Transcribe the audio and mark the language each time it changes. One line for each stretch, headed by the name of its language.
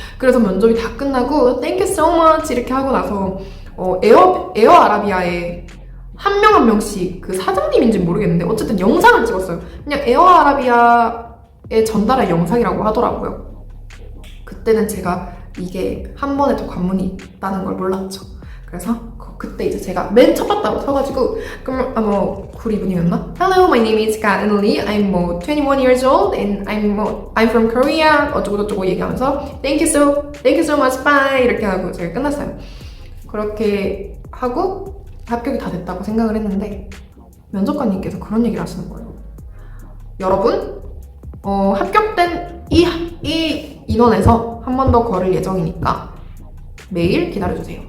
Korean: 그래서 면접이 다 끝나고
English: Thank you so much
Korean: 이렇게 하고 나서 에어 아라비아에 한 명 한 명씩, 그 사장님인지는 모르겠는데 어쨌든 영상을 찍었어요. 그냥 에어 아라비아에 전달할 영상이라고 하더라고요. 그때는 제가 이게 한 번에 더 관문이 있다는 걸 몰랐죠. 그래서 그때 이제 제가 맨 첫 바닥으로 서가지고, 그럼 쿨 이분이었나?
English: Hello, my name is Ka-eun Lee. I'm 21 years old and I'm from Korea.
Korean: 어쩌고저쩌고 얘기하면서
English: Thank you so much, bye
Korean: 이렇게 하고 제가 끝났어요. 그렇게 하고 합격이 다 됐다고 생각을 했는데, 면접관님께서 그런 얘기를 하시는 거예요. 여러분, 합격된 이 인원에서 한 번 더 걸을 예정이니까 매일 기다려주세요.